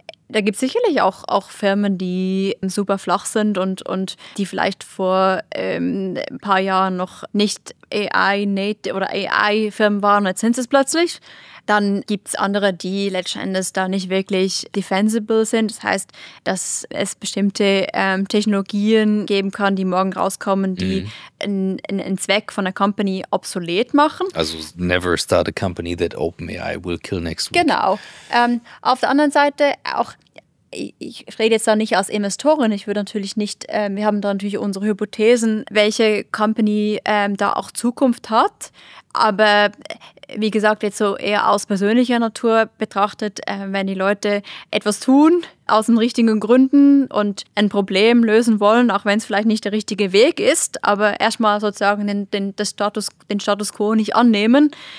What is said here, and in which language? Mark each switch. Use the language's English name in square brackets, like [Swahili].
[German] Da gibt es sicherlich auch Firmen, die super flach sind und die vielleicht vor ein paar Jahren noch nicht AI-Native oder AI-Firmen waren, jetzt sind es plötzlich. Dann gibt es andere, die letzten Endes da nicht wirklich defensible sind. Das heißt, dass es bestimmte Technologien geben kann, die morgen rauskommen, die einen Zweck von einer Company obsolet machen. [English] Also never start a company that OpenAI will kill next week. [German] Genau. Auf der anderen Seite auch, ich rede jetzt da nicht als Investorin, ich würde natürlich nicht, wir haben da natürlich unsere Hypothesen, welche Company da auch Zukunft hat, aber wie gesagt, jetzt so eher aus persönlicher Natur betrachtet, wenn die Leute etwas tun, aus den richtigen Gründen und ein Problem lösen wollen, auch wenn es vielleicht nicht der richtige Weg ist, aber erstmal sozusagen den Status quo nicht annehmen,